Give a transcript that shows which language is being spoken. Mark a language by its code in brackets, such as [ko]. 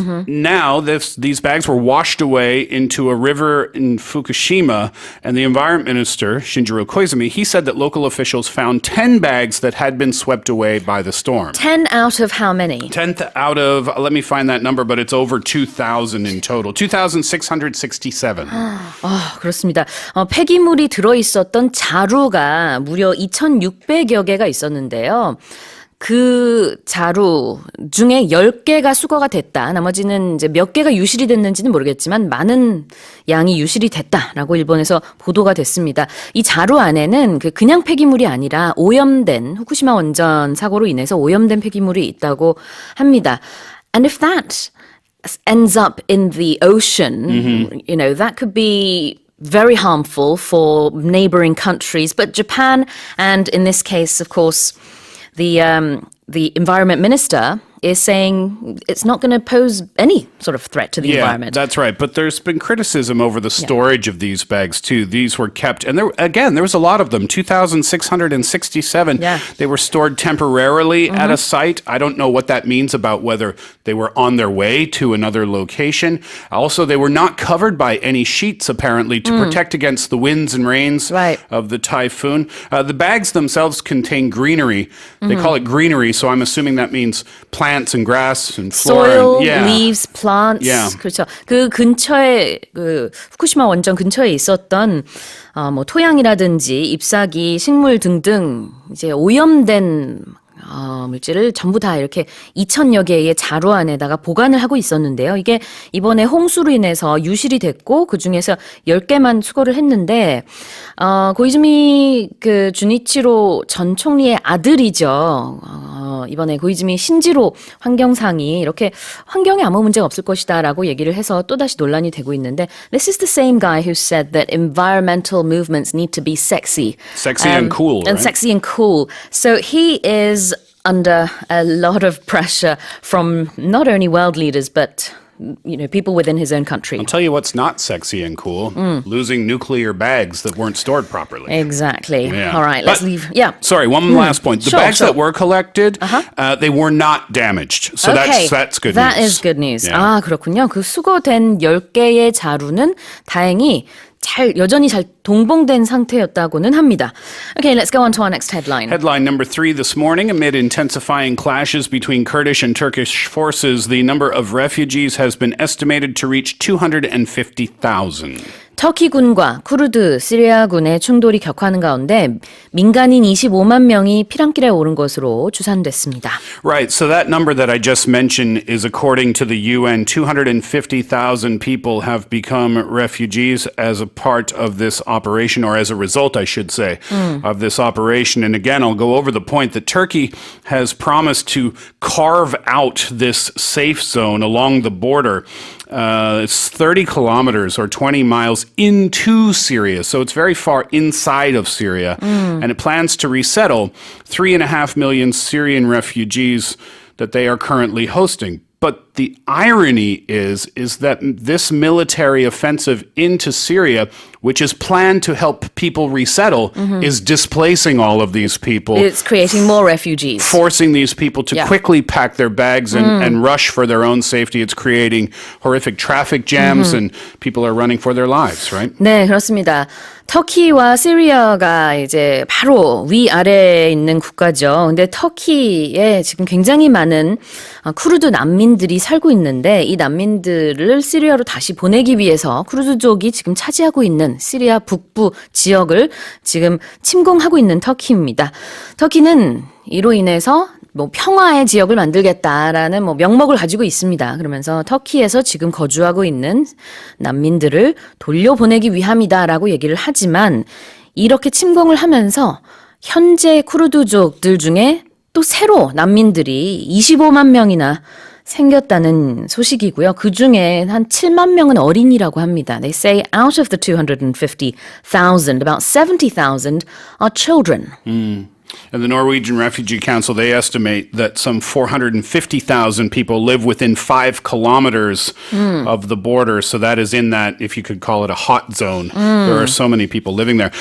[en] Now, these bags were washed away into a river in Fukushima, and the environment minister, Shinjiro Koizumi, he said that local officials found 10 bags that had been swept away by the storm. 10 out of how many? 10 out of, let me find that number, but it's over 2,000 in total. 2,667. [ko] 그렇습니다. 폐기물이 들어있었던 자루가 무려 2,600여 개가 있었는데요. 그 자루 중에 10개가 수거가 됐다. 나머지는 이제 몇 개가 유실이 됐는지는 모르겠지만 많은 양이 유실이 됐다라고 일본에서 보도가 됐습니다. 이 자루 안에는 그냥 폐기물이 아니라 오염된 후쿠시마 원전 사고로 인해서 오염된 폐기물이 있다고 합니다. [en] And if that ends up in the ocean, you know, that could be very harmful for neighboring countries. But Japan, and in this case, of course, the environment minister is saying it's not going to pose any sort of threat to the environment. That's right. But there's been criticism over the storage of these bags, too. These were kept, and there was a lot of them, 2,667. Yeah. They were stored temporarily at a site. I don't know what that means about whether they were on their way to another location. Also, they were not covered by any sheets, apparently, to protect against the winds and rains of the typhoon. The bags themselves contain greenery. They call it greenery, so I'm assuming that means plants and grass and soil, flora. leaves, plants. [ko] 그렇죠. 그 근처에 그 후쿠시마 원전 근처에 있었던 뭐 토양이라든지 잎사귀, 식물 등등 이제 오염된 물질을 전부 다 이렇게 2,000여 개의 자루 안에다가 보관을 하고 있었는데요. 이게 이번에 홍수로 인해서 유실이 됐고 그중에서 10개만 수거를 했는데 고이즈미 그 주니치로 전 총리의 아들이죠. 이번에 고이즈미 신지로 환경상이 이렇게 환경에 아무 문제가 없을 것이다라고 얘기를 해서 또다시 논란이 되고 있는데 [en] This is the same guy who said that environmental movements need to be sexy. Sexy and cool, And right? sexy and cool. So he is under a lot of pressure from not only world leaders, but people within his own country. I'll tell you what's not sexy and cool. Losing nuclear bags that weren't stored properly. Exactly. Yeah. All right, let's leave. Yeah. Sorry, one last point. The bags that were collected, they were not damaged. So okay. that's good That news. is good news. Yeah. [ko] 아, 그렇군요. 그 수거된 10개의 자루는 다행히 여전히 잘 동봉된 상태였다고는 합니다. [en] Okay, let's go on to our next headline. Headline number 3 this morning. Amid intensifying clashes between Kurdish and Turkish forces, the number of refugees has been estimated to reach 250,000. [ko] 터키군과 쿠르드, 시리아군의 충돌이 격화하는 가운데 민간인 25만 명이 피난길에 오른 것으로 추산됐습니다. [en] Right, so that number that I just mentioned is according to the UN. 250,000 people have become refugees as a part of this operation, or as a result, I should say, of this operation. And again, I'll go over the point that Turkey has promised to carve out this safe zone along the border. It's 30 kilometers or 20 miles into Syria. So it's very far inside of Syria. And it plans to resettle 3.5 million Syrian refugees that they are currently hosting. But the irony is that this military offensive into Syria, which is planned to help people resettle, is displacing all of these people. It's creating more refugees. Forcing these people to quickly pack their bags and rush for their own safety. It's creating horrific traffic jams and people are running for their lives, right? [ko] 네, 그렇습니다. 터키와 시리아가 이제 바로 위아래에 있는 국가죠. 근데 터키에 지금 굉장히 많은 쿠르드 난민들이 살고 있는데 이 난민들을 시리아로 다시 보내기 위해서 쿠르드족이 지금 차지하고 있는 시리아 북부 지역을 지금 침공하고 있는 터키입니다. 터키는 이로 인해서 평화의 지역을 만들겠다라는 명목을 가지고 있습니다. 그러면서 터키에서 지금 거주하고 있는 난민들을 돌려보내기 위함이다라고 얘기를 하지만 이렇게 침공을 하면서 현재 쿠르드족들 중에 또 새로 난민들이 25만 명이나 생겼다는 소식이고요. 그 중에 한 7만 명은 어린이라고 합니다. [en] They say out of the 250,000, about 70,000 are children. And the Norwegian Refugee Council, they estimate that some 450,000 people live within 5 kilometers of the border. So that is in that, if you could call it a hot zone. There are so many people living there.